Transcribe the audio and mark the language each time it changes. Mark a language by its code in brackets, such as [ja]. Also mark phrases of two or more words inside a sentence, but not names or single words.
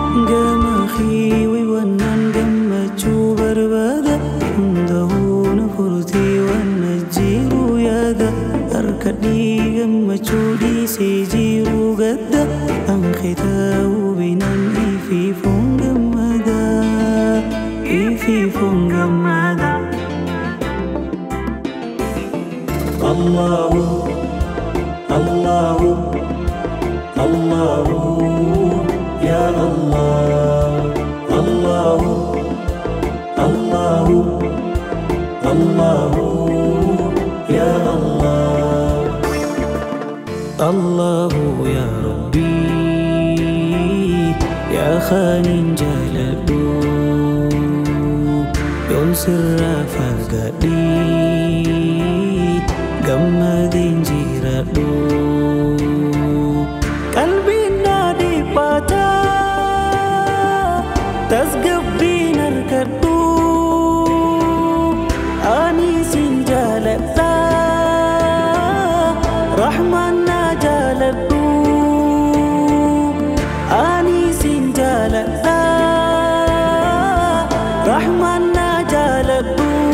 [om] Gama kee waywannaan gammachuu barbaada, hunda huuna furtee waan na jiru yaada. Harka dhii gammachuu dhiisee jiru gadda, an kee ta'uu binaan ifi foon gammada, ifi foon gammada. [ar] الله، الله، الله، يا الله. الله، الله، الله، يا الله. الله يا رب, [om] ya Khanin jaladu, yon sirra fagadi, gammadin jiradu. Qalbiin na dhiphata, tasgabbiin harkadhu, ani sin jaaladha, Rahmaan na jaaladhu, ani sin jaaladha, Rahmaan na jaaladhu.